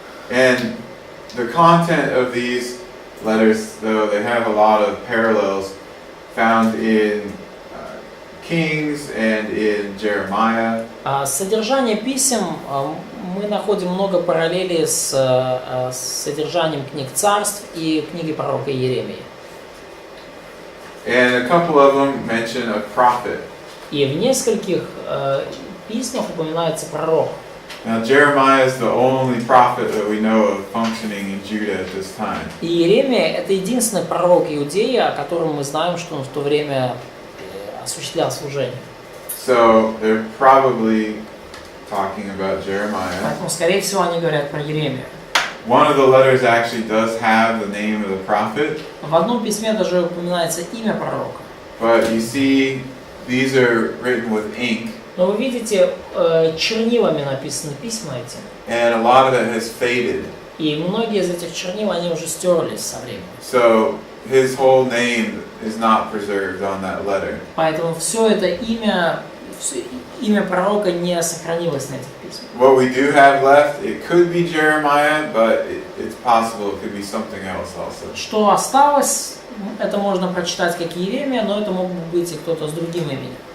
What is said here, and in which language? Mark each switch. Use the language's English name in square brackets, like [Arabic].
[English] And the content of these letters, though, they have a lot of parallels found in Kings and in Jeremiah. [Russian] Содержание писем мы находим много параллелей с содержанием книг царств и книги пророка Иеремии. [English] And a couple of them mention a prophet. [Russian] И в нескольких письмах упоминается пророк. [English] Now Jeremiah is the only prophet that we know of functioning in Judah at this time. [Russian] И Иеремия это единственный пророк Иудеи, о котором мы знаем, что он в то время осуществлял служение. [English] So they're probably talking about Jeremiah. [Russian] Поэтому, скорее всего, они говорят про Иеремию. [English] One of the letters actually does have the name of the prophet. [Russian] В одном письме даже упоминается имя пророка. [English] But you see, these are written with ink. [Russian] Но вы видите, чернилами написаны письма эти. [English] And a lot of it has faded. [Russian] И многие из этих чернил, они уже стерлись со временем. [English] So his whole name is not preserved on that letter. [Russian] Поэтому все это имя пророка не сохранилось на этих письмах. [English] What we do have left, it could be Jeremiah, but it's possible it could be something else also. [Russian] Что осталось, это можно прочитать как Иеремия, но это мог бы быть и кто-то с другим именем.